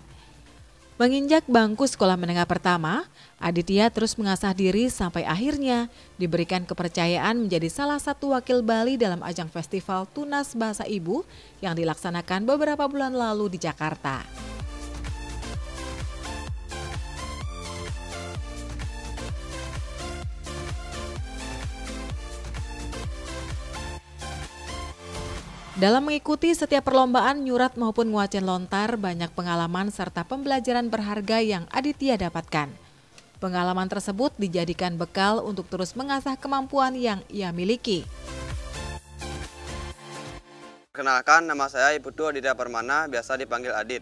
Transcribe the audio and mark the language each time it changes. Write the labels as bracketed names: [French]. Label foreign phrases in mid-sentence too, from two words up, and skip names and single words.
[Indonesian] Menginjak bangku sekolah menengah pertama, Aditya terus mengasah diri sampai akhirnya diberikan kepercayaan menjadi salah satu wakil Bali dalam ajang Festival Tunas Bahasa Ibu yang dilaksanakan beberapa bulan lalu di Jakarta. Dalam mengikuti setiap perlombaan nyurat maupun ngewacen lontar, banyak pengalaman serta pembelajaran berharga yang Aditya dapatkan. Pengalaman tersebut dijadikan bekal untuk terus mengasah kemampuan yang ia miliki. Kenalkan, nama saya Iputu Aditya Permana, biasa dipanggil Adit.